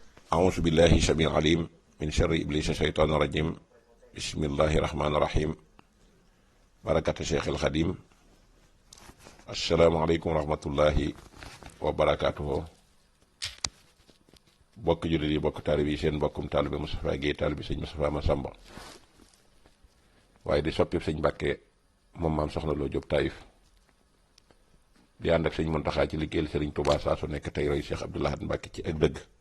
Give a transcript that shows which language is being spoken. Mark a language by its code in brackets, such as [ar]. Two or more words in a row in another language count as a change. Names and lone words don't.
[ar] أعوذ بالله السميع العليم من شر إبليس الشيطان الرجيم بسم الله الرحمن الرحيم بركة شيخ الخديم السلام عليكم ورحمة الله وبركاته [wo] bokk jullit yi bokk taalibe yi seen bokkum taalibe Moustapha Guèye taalibe sëñ Moustapha Massamba waaye di soppi sëñ Mbàkke moom maam soxna Lo Jóob Taïf di ànd ak sëñ Muntaxa ci liggéeyal sëriñ Touba saa su nekk tey roy Cheikh Abdoul Ahad Mbàkke ci ak dëgg